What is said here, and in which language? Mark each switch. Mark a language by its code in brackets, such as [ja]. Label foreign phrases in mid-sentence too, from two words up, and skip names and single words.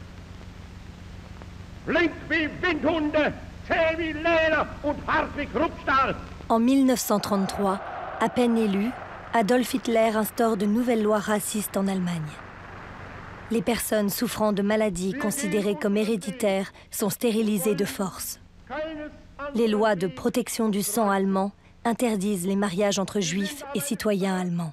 [de] flink wie Windhunde, zäh wie Leder und hart wie Kruppstahl. [fr] En 1933, à peine élu, Adolf Hitler instaure de nouvelles lois racistes en Allemagne. Les personnes souffrant de maladies considérées comme héréditaires sont stérilisées de force. Les lois de protection du sang allemand interdisent les mariages entre juifs et citoyens allemands.